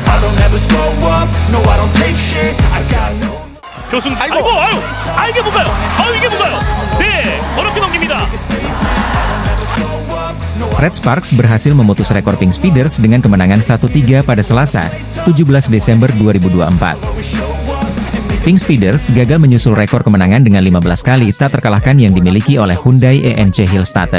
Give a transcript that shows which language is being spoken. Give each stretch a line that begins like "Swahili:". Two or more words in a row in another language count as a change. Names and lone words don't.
Korean: 교승 아이고 이게 뭔가요? 이게 뭔가요? 네, 어렵게 넘깁니다.
Indonesian: Red Sparks berhasil memutus rekor Pink Speeders dengan kemenangan 1-3 pada Selasa, 17 Desember 2024. Pink Speeders gagal menyusul rekor kemenangan dengan 15 kali tak terkalahkan yang dimiliki oleh Hyundai ENC Hillstatte.